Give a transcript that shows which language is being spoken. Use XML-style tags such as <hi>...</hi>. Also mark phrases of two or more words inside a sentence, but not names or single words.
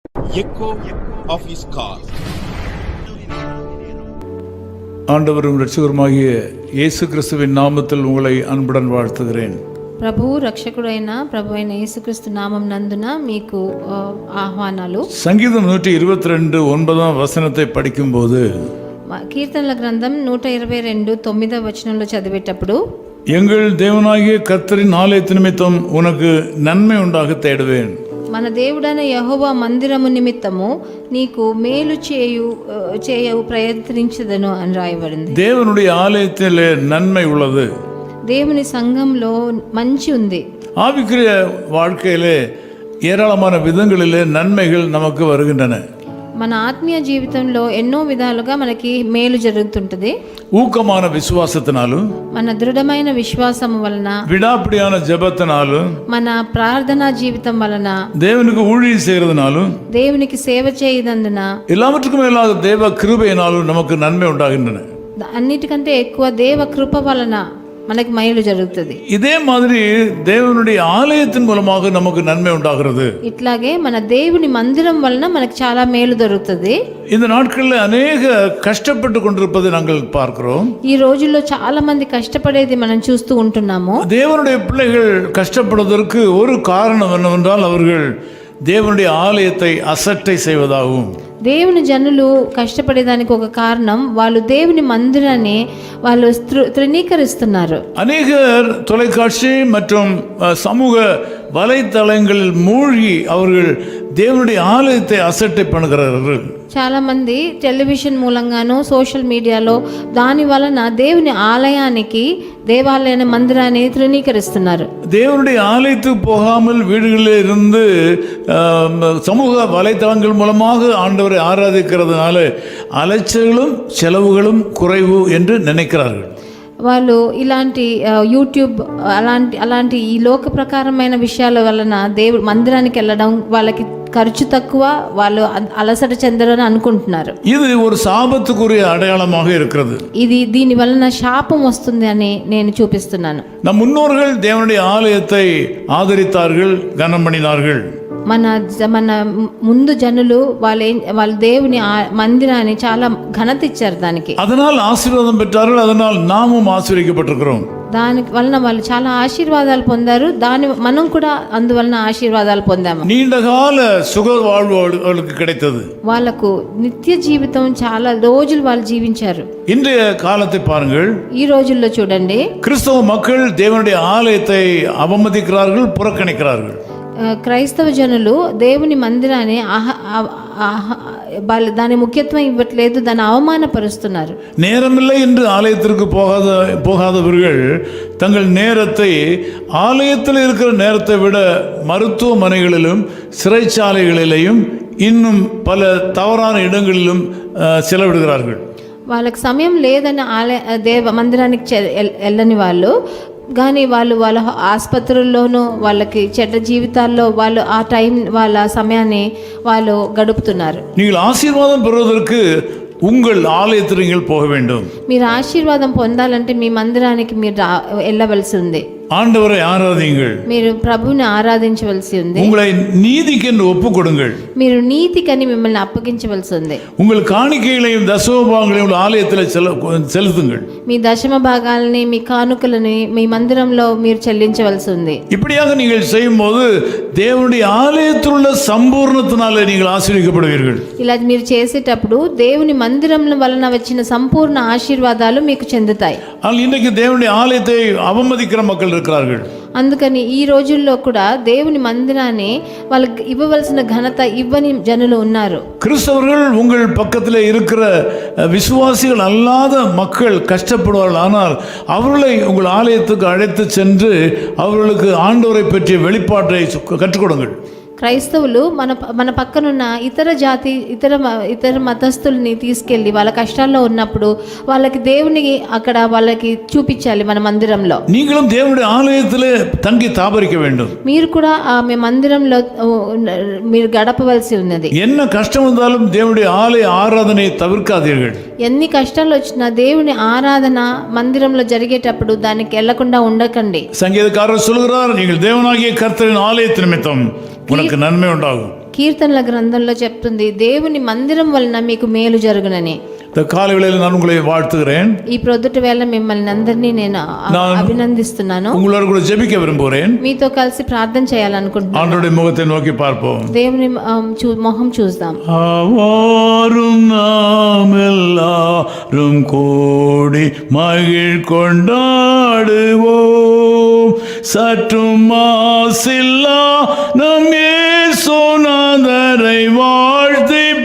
<en>echo of his call.</en> <ta>ஆண்டவரும் இரட்சகருமாகிய இயேசு கிறிஸ்துவின் நாமத்தில் உங்களை அன்புடன் வாழ்த்துகிறேன்.</ta> <te>ప్రభువు రక్షకుడైన ప్రభు అయిన యేసుక్రీస్తు నామం నందున మీకు ఆహ్వానాలు.</te> <ta>సంగీతం 122 9వ వచనத்தை படிக்கும்போது</ta> <te>కీర్తనల గ్రంథం 122 9వ వచనంలో చదివేటప్పుడు</te> <ta>எங்கள் தேவனாகிய கர்த்தரின் ஆலயத்து நிமித்தம் உனக்கு நன்மை உண்டாக தேடுவேன்.</ta> <te>మన దేవుడైన యెహోవా మందిరము నిమిత్తము నీకు మేలు చేయు ప్రయత్నించదను అని రాయబడింది.</te> <ta>தேவனுடைய ஆலயத்திலே நன்மை உள்ளது.</ta> <te>దేవుని సంఘంలో మంచి ఉంది.</te> <ta>ஆவிக்குரிய வாழ்க்கையிலே ஏராளமான விதங்களிலே நன்மைகள் நமக்கு வருகின்றன.</ta> <te>మన ఆత్మీయ జీవితంలో ఎన్నో విధాలుగా మనకి మేలు జరుగుతుంటది.</te> <ta>ஊக்கமான விசுவாசத்தினாலும்,</ta> <te>మన దృఢమైన విశ్వాసం వలన,</te> <ta>விடாப்பிடியான ஜெபத்தினாலும்,</ta> <te>మన ప్రార్థనా జీవితం వలన,</te> <ta>தேவனுக்கு ஊழியம் செய்யறதுனாலும்,</ta> <te>దేవునికి సేవ చేయనందున,</te> <ta>எல்லாவற்றுக்கும் மேலாக தேவ கிருபையினாலும் நமக்கு நன்மை உண்டாகின்றன.</ta> <te>అన్నిటికంటే ఎక్కువ దేవ కృప వలన మనకి మేలు జరుగుతుంది.</te> <ta>இதே மாதிரி தேவனுடைய ஆலயத்தின் மூலமாக நமக்கு நன்மை உண்டாகிறது.</ta> <te>ఇట్లాగే మన దేవుని మందిరం వలన మనకి చాలా మేలు దొరుకుతుంది.</te> <ta>இந்த நாட்களில் அநேக கஷ்டப்பட்டு கொண்டிருப்பதை நாங்கள் பார்க்கிறோம்.</ta> <te>ఈ రోజుల్లో చాలా మంది కష్టపడేది మనం చూస్తూ ఉంటున్నాము.</te> <ta>தேவனுடைய பிள்ளைகள் கஷ்டப்படுவதற்கு ஒரு காரணம் என்னவென்றால் அவர்கள் தேவனுடைய ஆலயத்தை அசட்டை செய்வதாகும்.</ta> <te>దేవుని జనులు కష్టపడేదానికి ఒక కారణం వాళ్ళు దేవుని మందిరాన్ని వాళ్ళు తృణీకరిస్తున్నారు.</te> <ta>அநேகர் தொலைக்காட்சி மற்றும் சமூக வலைத்தளங்களில் மூழ்கி அவர்கள் தேவனுடைய ஆலயத்தை அசட்டை பண்ணுகிறார்கள்.</ta> <te>చాలా మంది టెలివిజన్ మూలంగాను సోషల్ మీడియాలో దాని వలన దేవుని ఆలయానికి దేవాలయ మందిరాన్ని తృణీకరిస్తున్నారు.</te> <ta>தேவனுடைய ஆலயத்துக்கு போகாமல் வீடுகளில் இருந்து சமூக வலைத்தளங்கள் மூலமாக ஆண்டவரை ஆராதிக்கிறதுனால அலைச்சல்களும் செலவுகளும் குறைவு என்று நினைக்கிறார்கள்.</ta> <te>వాళ్ళు ఇలాంటి యూట్యూబ్ అలాంటి ఈ లోక ప్రకారమైన విషయాల వలన దేవుడు మందిరానికి వెళ్ళడం వాళ్ళకి ఖర్చు తక్కువ, వాళ్ళు అలసట చెందరని అనుకుంటున్నారు.</te> <ta>ఇది ஒரு சாபத்துக்குரிய அடையாளமாக இருக்கிறது.</ta> <te>ఇది దీని వలన శాపం వస్తుంది అని నేను చూపిస్తున్నాను.</te> <ta>நம் முன்னோர்கள் தேவனுடைய ஆலயத்தை ஆதரித்தார்கள், கனம் பண்ணினார்கள்.</ta> <te>మన ముందు జనులు వాళ్ళ దేవుని మందిరాన్ని చాలా ఘనత ఇచ్చారు దానికి.</te> <ta>அதனால் ஆசீர்வாதம் பெற்றார்கள். அதனால் நாமும் ஆசீர்வதிக்கப்பட்டிருக்கிறோம்.</ta> <te>దాని వలన వాళ్ళు చాలా ఆశీర్వాదాలు పొందారు. మనం కూడా అందువలన ఆశీర్వాదాలు పొందాము.</te> <ta>நீண்டகால சுக வாழ்வு அவர்களுக்கு கிடைத்தது.</ta> <te>వాళ్ళకు నిత్య జీవితం చాలా రోజులు వాళ్ళు జీవించారు.</te> <ta>இன்றைய காலத்தை பாருங்கள்.</ta> <te>ఈ రోజుల్లో చూడండి,</te> <ta>கிறிஸ்தவ மக்கள் தேவனுடைய ஆலயத்தை அவமதிக்கிறார்கள், புறக்கணிக்கிறார்கள்.</ta> <te>క్రైస్తవ జనులు దేవుని మందిరాన్ని దాని ముఖ్యత్వం ఇవ్వట్లేదు, దాన్ని అవమానపరుస్తున్నారు.</te> <ta>நேரமில்லை என்று ஆலயத்திற்கு போகாதவர்கள் தங்கள் நேரத்தை ஆலயத்தில் இருக்கிற நேரத்தை விட மருத்துவமனைகளிலும் சிறைச்சாலைகளிலும் இன்னும் பல தவறான இடங்களிலும் செலவிடுகிறார்கள்.</ta> <te>వాళ్ళకి సమయం లేదని మందిరానికి వెళ్ళని వాళ్ళు కానీ వాళ్ళ ఆసుపత్రుల్లోనూ వాళ్ళకి చెడ్డ జీవితాల్లో వాళ్ళు ఆ టైం వాళ్ళ సమయాన్ని వాళ్ళు గడుపుతున్నారు.</te> <ta>நீங்கள் ஆசீர்வாதம் பெறுவதற்கு உங்கள் ஆலயத்திற்கு நீங்கள் போக வேண்டும்.</ta> <te>మీరు ఆశీర్వాదం పొందాలంటే మీ మందిరానికి మీరు వెళ్ళవలసి ఉంది.</te> <ta>ஆண்டவரை ஆராதியுங்கள்.</ta> <te>మీరు ప్రభువుని ఆరాధించవలసి ఉంది.</te> <ta>உங்களை நீதிக்கென்று ஒப்புக் கொடுங்கள்.</ta> <te>మీరు నీతికని మిమ్మల్ని అప్పగించవలసి ఉంది.</te> <ta>உங்கள் காணிக்கைகளையும் தசமபாகங்களையும் ஆலயத்தில் செலுத்துங்கள்.</ta> <te>మీ దశమ భాగాలని, మీ కానుకలని మీ మందిరంలో మీరు చెల్లించవలసి ఉంది.</te> <ta>இப்படியாக நீங்கள் செய்யும்போது தேவனுடைய ஆலயத்தில் உள்ள சம்பூர்ணத்தினாலே நீங்கள் ஆசீர்வதிக்கப்படுவீர்கள்.</ta> <te>ఇలా మీరు చేసేటప్పుడు దేవుని మందిరం వలన వచ్చిన సంపూర్ణ ఆశీర్వాదాలు మీకు చెందుతాయి.</te> <ta>ஆனால் இன்றைக்கு தேவனுடைய ஆலயத்தை அவமதிக்கிற மக்கள் இருக்கிறார்கள்.</ta> <te>అందుకని ఈ రోజుల్లో కూడా దేవుని మందిరాన్ని వాళ్ళకి ఇవ్వవలసిన ఘనత ఇవ్వని జనులు ఉన్నారు.</te> <ta>கிறிஸ்தவர்கள் உங்கள் பக்கத்தில் இருக்கிற விசுவாசிகள் அல்லாத மக்கள் கஷ்டப்படுவார்கள். ஆனால் அவர்களை உங்கள் ஆலயத்துக்கு அழைத்து சென்று அவர்களுக்கு ஆண்டவரை பற்றிய வெளிப்பாட்டை கற்றுக் கொடுங்கள்.</ta> <te>క్రైస్తవులు మన పక్కనున్న ఇతర మతస్థుల్ని తీసుకెళ్ళి వాళ్ళ కష్టాల్లో ఉన్నప్పుడు వాళ్ళకి దేవుని అక్కడ వాళ్ళకి చూపించాలి. మన మందిరంలో</te> <ta>நீங்களும் தேவனுடைய ஆலயத்திலே தங்கி தாபரிக்க வேண்டும்.</ta> <te>మీరు కూడా మీ మందిరంలో మీరు గడపవలసి ఉన్నది.</te> <ta>என்ன కష్టం வந்தாலும் தேவனுடைய ஆலய ஆராதனை தவிர்க்காதீர்கள்.</ta> <te>ఎన్ని కష్టాలు వచ్చినా దేవుని ఆరాధన మందిరంలో జరిగేటప్పుడు దానికి వెళ్లకుండా ఉండకండి.</te> <ta>சங்கீதக்காரர் சொல்கிறார், நீங்கள் தேவனாகிய கர்த்தரின் ஆலயத்தின் நிமித்தம் உனக்கு நன்மை உண்டாகும்.</ta> <te>కీర్తనల గ్రంథంలో చెప్తుంది దేవుని మందిరం వలన మీకు మేలు జరుగునని.</te> <ta>இந்த காலை வேளையில் நான் உங்களை வாழ்த்துகிறேன்.</ta> <te>ఈ ప్రొద్దుట వేళ మిమ్మల్ని అందరినీ నేను అభినందిస్తున్నాను.</te> <ta>உங்களோடு கூட ஜெபிக்க விரும்புகிறேன்.</ta> <te>మీతో కలిసి ప్రార్థన చేయాలనుకుంటున్నాను.</te> <ta>ஆண்டவருடைய முகத்தை நோக்கி பார்ப்போம்.</ta> <te>దేవుని మొహం చూద్దాం.</te> <ta>ஆவாரும் நாம் எல்லாரும் கூடி மகிழ் கொண்டாடுவோம், சற்றும் மாசில்லா நம் இயேசுநாதரை வாழ்த்தி</ta>